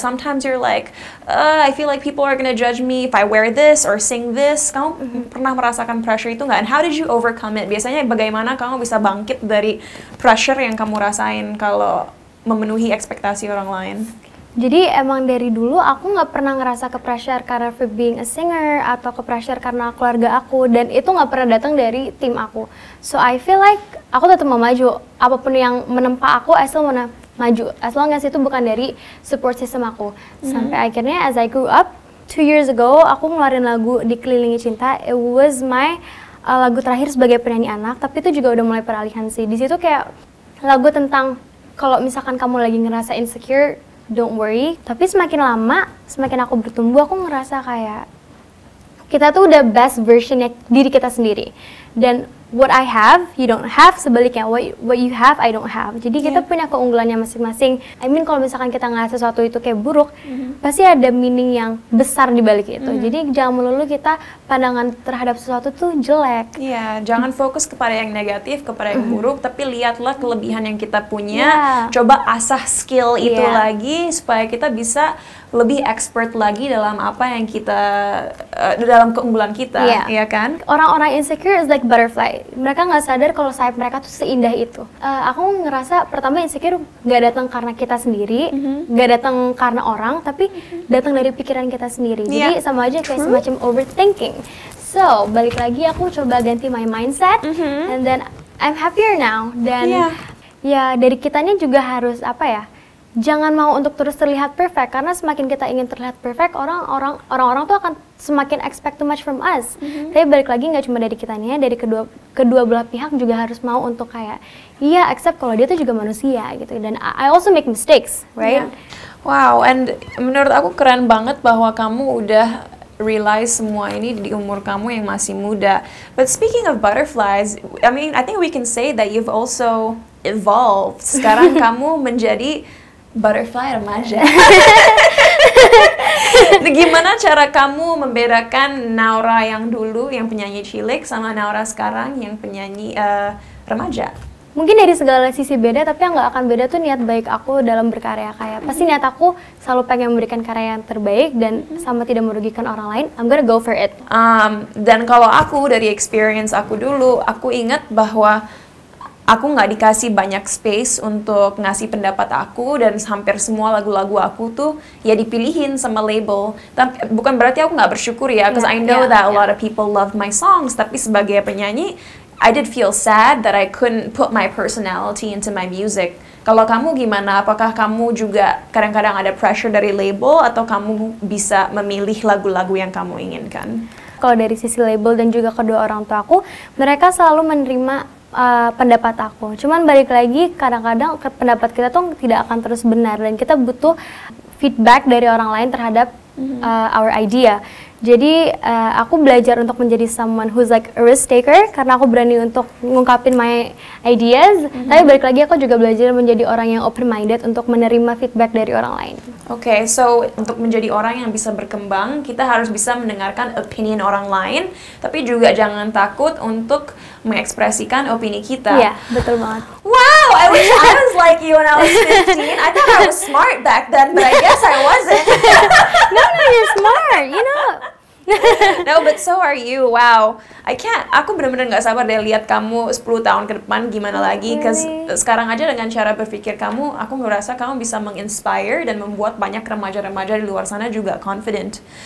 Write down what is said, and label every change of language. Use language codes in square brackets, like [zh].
[en] Sometimes you're like, I feel like people are gonna judge me if I wear this or sing this. [id] Kamu pernah merasakan pressure itu nggak? [en] And how did you overcome it? [id] Biasanya bagaimana kamu bisa bangkit dari pressure yang kamu rasain kalau memenuhi ekspektasi orang lain? Jadi emang dari dulu aku nggak pernah ngerasa ke pressure karena [en] for being a singer [id] atau ke pressure karena keluarga aku, dan itu nggak pernah datang dari tim aku. [en] So I feel like [id] aku tetap mau maju, apapun yang menempa aku, [en] I still wanna [id] maju, [en] as long as [id] itu bukan dari support system aku. Sampai akhirnya as I grew up, 2 years ago aku ngeluarin lagu Dikelilingi Cinta. [en] It was my [id] lagu terakhir sebagai penyanyi anak, tapi itu juga udah mulai peralihan sih. Di situ kayak lagu tentang kalau misalkan kamu lagi ngerasa insecure, [en] don't worry. [id] Tapi semakin lama, semakin aku bertumbuh, aku ngerasa kayak kita tuh udah best versionnya diri kita sendiri. Dan [en] what I have, you don't have. [id] Sebaliknya, [en] what you have, I don't have. [id] Jadi kita punya keunggulannya masing-masing. [en] I mean, [id] kalau misalkan kita ngeliat sesuatu itu kayak buruk, pasti ada meaning yang besar di balik itu. Jadi jangan melulu kita pandangan terhadap sesuatu tuh jelek. Iya, jangan fokus kepada yang negatif, kepada yang buruk, tapi lihatlah kelebihan yang kita punya. Coba asah skill itu lagi supaya kita bisa lebih expert lagi dalam apa yang kita dalam keunggulan kita, ya kan? Orang-orang [en] insecure is like butterfly. [id] Mereka nggak sadar kalau sayap mereka tuh seindah itu. Aku ngerasa pertama insecure nggak datang karena kita sendiri, nggak datang karena orang, tapi datang dari pikiran kita sendiri. Jadi sama aja kayak semacam overthinking. So balik lagi aku coba ganti [en] my mindset, and then I'm happier now. [id] Dan ya dari kitanya juga harus apa ya? Jangan mau untuk terus terlihat perfect, karena semakin kita ingin terlihat perfect, orang-orang tuh akan semakin [en] expect too much from us. [id] Tapi balik lagi nggak cuma dari kitanya, dari kedua belah pihak juga harus mau untuk kayak accept kalau dia tuh juga manusia gitu. Dan [en] I also make mistakes, right? [id] Wow, [en] and [id] menurut aku keren banget bahwa kamu udah realize semua ini di umur kamu yang masih muda. [en] But speaking of butterflies, I mean, I think we can say that you've also evolved. [id] Sekarang kamu menjadi butterfly remaja. Gimana cara kamu membedakan Naura yang dulu, yang penyanyi cilik, sama Naura sekarang yang penyanyi remaja? Mungkin dari segala sisi beda, tapi yang nggak akan beda tuh niat baik aku dalam berkarya. Kayak pasti niat aku selalu pengen memberikan karya yang terbaik dan sama tidak merugikan orang lain. [en] I'm gonna go for it. [id] Dan kalau aku dari experience aku dulu, aku ingat bahwa aku nggak dikasih banyak space untuk ngasih pendapat aku, dan hampir semua lagu-lagu aku tuh ya dipilihin sama label. Tapi bukan berarti aku nggak bersyukur ya, [en] because I know that a lot of people love my songs. [id] Tapi sebagai penyanyi, [en] I did feel sad that I couldn't put my personality into my music. [id] Kalau kamu gimana? Apakah kamu juga kadang-kadang ada pressure dari label atau kamu bisa memilih lagu-lagu yang kamu inginkan? Kalau dari sisi label dan juga kedua orang tua aku, mereka selalu menerima pendapat aku. Cuman balik lagi, kadang-kadang pendapat kita tuh tidak akan terus benar dan kita butuh feedback dari orang lain terhadap [en] our idea. [id] Jadi aku belajar untuk menjadi [en] someone who's like a risk taker [id] karena aku berani untuk ngungkapin [en] my ideas. [id] Tapi balik lagi aku juga belajar menjadi orang yang open minded untuk menerima feedback dari orang lain. Oke, so untuk menjadi orang yang bisa berkembang, kita harus bisa mendengarkan opinion orang lain, tapi juga jangan takut untuk mengekspresikan opini kita. Iya, betul banget. [en] Wow, I wish I was like you when I was 15. I thought I was smart back then, but I guess I wasn't. No, you're smart, you know. No, but so are you. [id] Wow, aku benar-benar nggak sabar deh lihat kamu 10 tahun ke depan gimana lagi. Cause sekarang aja dengan cara berpikir kamu, aku merasa kamu bisa menginspire dan membuat banyak remaja-remaja di luar sana juga confident.